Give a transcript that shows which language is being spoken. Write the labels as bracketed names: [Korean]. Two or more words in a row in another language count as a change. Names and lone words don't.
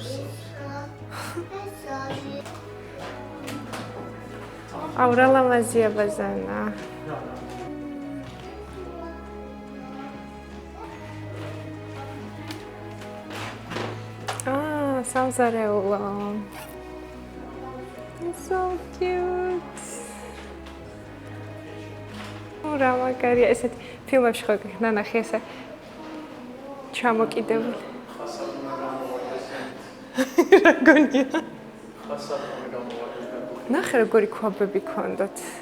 [Georgian] აუ რა ლამაზია ბაზანა. სამზარეულო. [English] It's so cute. [Georgian] რა მაგარია ესეთ ფილმებში ხო ნანახი ესე ჩამოკიდებული. რა გონია? ნახე როგორი ქვაბები ქონდათ.